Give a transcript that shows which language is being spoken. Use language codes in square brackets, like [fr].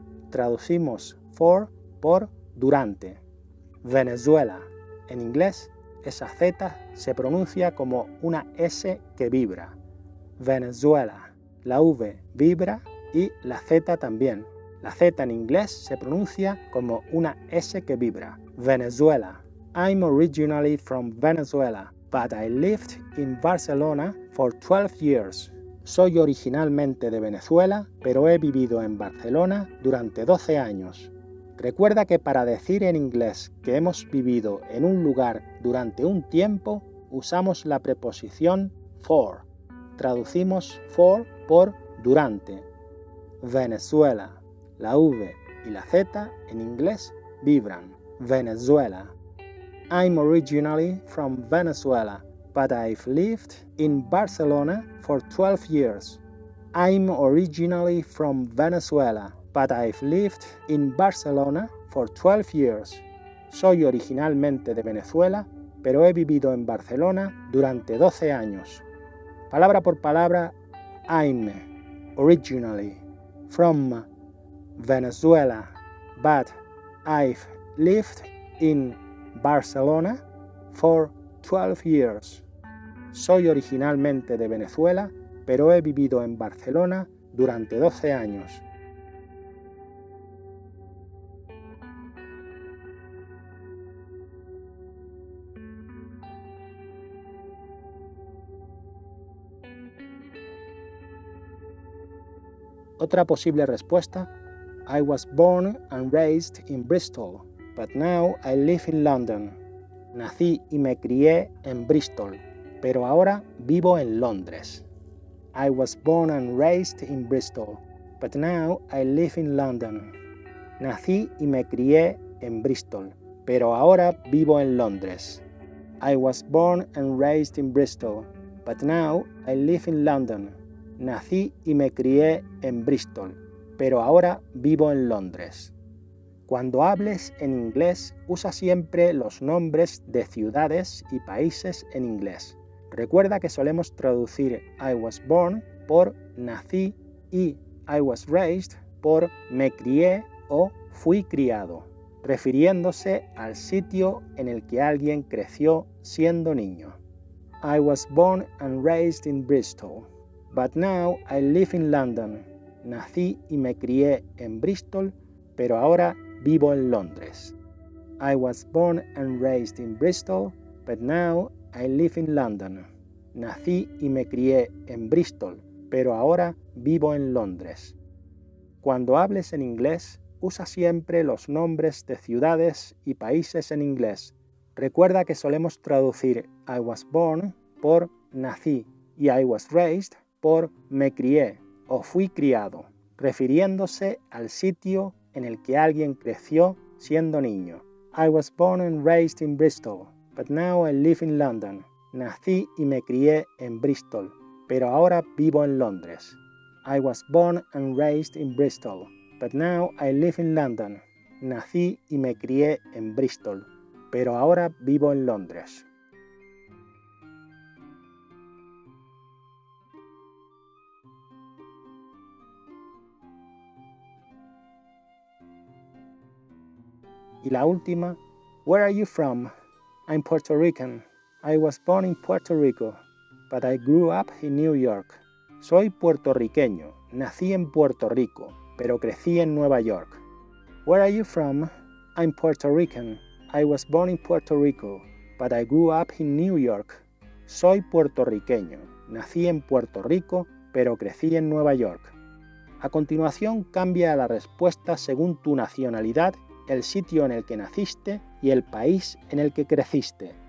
[es] Traducimos for por durante. Venezuela. En inglés, esa Z se pronuncia como una S que vibra. Venezuela. La V vibra y la Z también. La Z en inglés se pronuncia como una S que vibra. Venezuela. [en] I'm originally from Venezuela, but I lived in Barcelona for 12 years. [es] Soy originalmente de Venezuela, pero he vivido en Barcelona durante 12 años. Recuerda que para decir en inglés que hemos vivido en un lugar durante un tiempo, usamos la preposición for. Traducimos for por durante. Venezuela. La V y la Z en inglés vibran. Venezuela. [en] I'm originally from Venezuela, but I've lived in Barcelona for 12 years. I'm originally from Venezuela, but I've lived in Barcelona for 12 years. [es] Soy originalmente de Venezuela, pero he vivido en Barcelona durante 12 años. Palabra por palabra, [en] I'm originally from Venezuela, but I've lived in Barcelona for 12 years. [es] Soy originalmente de Venezuela, pero he vivido en Barcelona durante 12 años. Otra posible respuesta, [en] I was born and raised in Bristol, but now I live in London. [es] Nací y me crié en Bristol, pero ahora vivo en Londres. [en] I was born and raised in Bristol, but now I live in London. [es] Nací y me crié en Bristol, pero ahora vivo en Londres. [en] I was born and raised in Bristol, but now I live in London. [es] Nací y me crié en Bristol, pero ahora vivo en Londres. Cuando hables en inglés, usa siempre los nombres de ciudades y países en inglés. Recuerda que solemos traducir [en] I was born [es] por nací y [en] I was raised [es] por me crié o fui criado, refiriéndose al sitio en el que alguien creció siendo niño. [en] I was born and raised in Bristol, but now I live in London. [es] Nací y me crié en Bristol, pero ahora vivo en Londres. [en] I was born and raised in Bristol, but now I live in London. [es] Nací y me crié en Bristol, pero ahora vivo en Londres. Cuando hables en inglés, usa siempre los nombres de ciudades y países en inglés. Recuerda que solemos traducir [en] I was born [es] por nací y [en] I was raised [es] por me crié o fui criado, refiriéndose al sitio en el que alguien creció siendo niño. [en] I was born and raised in Bristol, but now I live in London. [es] Nací y me crié en Bristol, pero ahora vivo en Londres. [en] I was born and raised in Bristol, but now I live in London. [es] Nací y me crié en Bristol, pero ahora vivo en Londres. Y la última, [en] where are you from? I'm Puerto Rican. I was born in Puerto Rico, but I grew up in New York. [es] Soy puertorriqueño, nací en Puerto Rico, pero crecí en Nueva York. [en] Where are you from? I'm Puerto Rican. I was born in Puerto Rico, but I grew up in New York. [es] Soy puertorriqueño, nací en Puerto Rico, pero crecí en Nueva York. A continuación, cambia la respuesta según tu nacionalidad, el sitio en el que naciste y el país en el que creciste.